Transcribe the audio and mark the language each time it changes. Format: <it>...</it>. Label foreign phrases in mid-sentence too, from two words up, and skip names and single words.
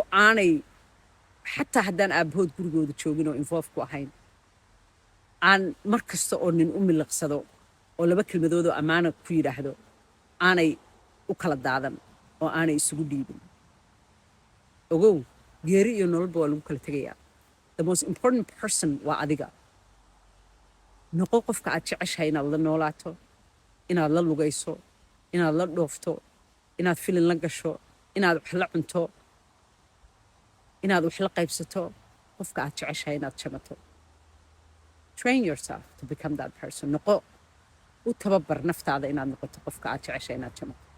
<so>aanay xataa haddaan aabbahood gurigooda joogin oo involve ku ahayn aan mar kasta oo nin u miliqsado oo laba kelmadoodoo ammaana ku yidhaahdo aanay u kala daadan oo aanay isugu dhiibin ogow geeri iyo nololba waa lagu kala tegayaa the</so> <en>most important person</en> <so>waa adiga noqo qofka aad jeceshahay inaad la noolaato inaad la lugayso inaad la dhoofto inaad filin la gasho inaad wax la cunto inaad wax la qaybsato qofka aad jeceshahay inaad jamato</so> <en>train yourself to become that person</en> <so>noqo u tababar naftaada inaad noqoto qofka aad jeceshahay inaad jamato</so>